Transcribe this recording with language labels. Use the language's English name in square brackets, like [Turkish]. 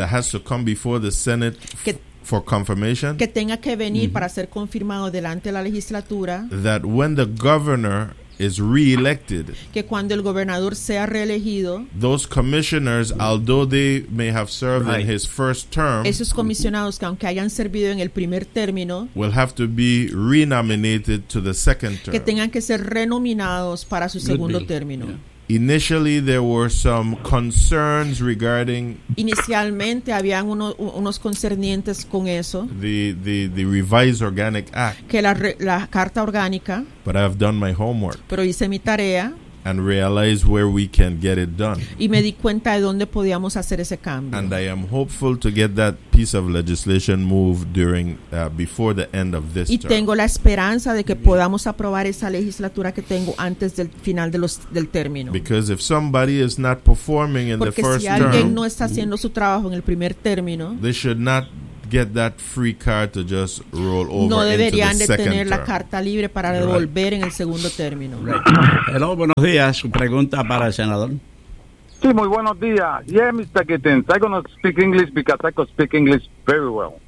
[English] that has to come before the Senate for confirmation [Spanish] que tenga que venir para ser confirmado delante de la legislatura [English] that when the governor is reelected [Spanish] que cuando el gobernador sea reelegido [English] those commissioners although they may have served in his first term [Spanish] esos comisionados que aunque hayan servido en el primer término [English] will have to be renominated to the second term [Spanish] que tengan que ser renominados para su segundo término. [English] Initially there were some concerns regarding [Spanish] inicialmente habían unos concernientes con eso [English] the revised organic act [Spanish] que la carta orgánica [English] but I have done my homework [Spanish] pero hice mi tarea [English] and realize where we can get it done. [Spanish] Y me di cuenta de dónde podíamos hacer ese cambio. [English] And I am hopeful to get that piece of legislation moved during before the end of this [Spanish] term. Y tengo la esperanza de que podamos aprobar esa legislatura que tengo antes del final de los del término. [English] Because if somebody is not performing in [Spanish] Porque [English] the first [Spanish] si alguien [English] term, [Spanish] no está haciendo su trabajo en el primer término, [English] they should not get that free card to just roll over. [Spanish] No deberían [English] into the [Spanish] de [English] second [Spanish] tener [English] term. [Spanish] La carta libre para right. devolver en el segundo término. [English] Right. Hello, [Spanish] buenos días. Su pregunta para el senador. Sí, muy buenos días. [English] Yeah, [Spanish] Mr. Kittens. [English] I'm going to speak English because I could speak English very well.